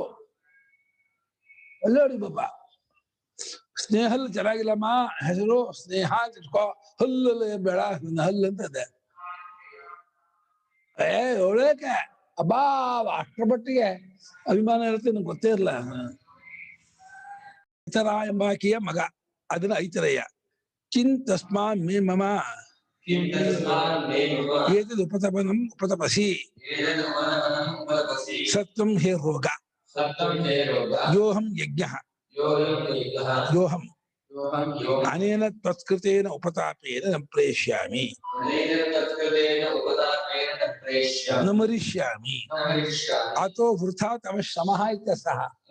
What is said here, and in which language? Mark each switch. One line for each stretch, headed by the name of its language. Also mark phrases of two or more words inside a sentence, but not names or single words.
Kannada: ಒಳ್ಳೆ ಬಾಬಾ, ಸ್ನೇಹಲ್ ಚೆನ್ನಾಗಿಲ್ಲಮ್ಮ ಹೆಸರು, ಸ್ನೇಹ ಅಂತ ಇಟ್ಕೋ, ಹಲ್ಲಲ್ಲ ಬೇಡ, ನನ್ನ ಹಲ್ಲು ಅಂತ ಇದೆ. ಒಳ್ಳೆಕೆ ಅಬ್ಬಾ, ಅಷ್ಟರ ಮಟ್ಟಿಗೆ ಅಭಿಮಾನ ಇರುತ್ತೆ, ನಂಗೆ ಗೊತ್ತೇ ಇರಲ್ಲ. ಇತರ ಎಂಬಾಕಿಯ ಮಗ, ಅದನ್ನ ಐತರಯ್ಯ.
Sanskrit: ಚಿಂತಸ್ಮಾ ಮೇ ಮಮ ಏತದ್ ಉಪತಪನಂ ಉಪತಪಸಿ ಸತ್ವಂ ಹೇ ರೋಗ ಯೋಹಂ ಯಜ್ಞಃ ಯೋಹಂ ಅನೇನ ತ್ವತ್ಕೃತೇನ ಉಪತಾಪೇನ ನ ಪ್ರೇಷ್ಯಾಮಿ ನ ಮರಿಷ್ಯಾಮಿ ಅಥೋ ವೃಥಾ ತವ ಶ್ರಮಃ ಇತ್ಯರ್ಥಃ.